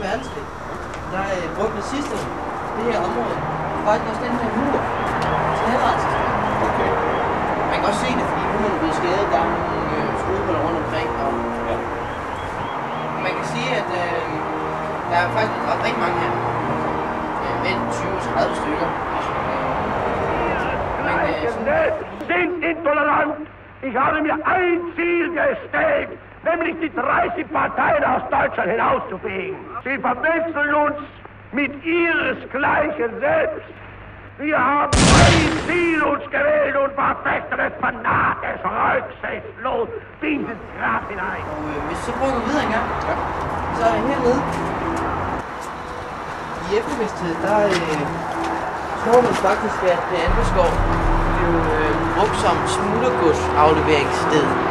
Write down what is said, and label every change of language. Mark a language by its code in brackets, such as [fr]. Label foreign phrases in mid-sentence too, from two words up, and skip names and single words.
[da] verdenskrig, der brugte nazisterne det her område, faktisk også den her mur til henrettelsesstedet. Okay. Man kan også se det, fordi muren er blevet skadet, der er nogle skruehuller rundt omkring. Og ja. Man kan sige, at der er faktisk ret rigtig mange her. Mellem 20-30 stykker. [de] Sind intolerant. Ich habe mir ein Ziel gesteckt, nämlich die 30 Parteien aus Deutschland hinauszufegen. Sie verwechseln uns mit ihresgleichen selbst. Wir haben ein Ziel uns gewählt und verfechten es fanatisch, rücksichtslos, dieses Grab hinein. [da] Og hvis så prøver vi videre en gang, så er jeg hernede. I eftermiddagstid, der tror man faktisk, at Andelsgård blev brugt som smuglergodsafleveringssted.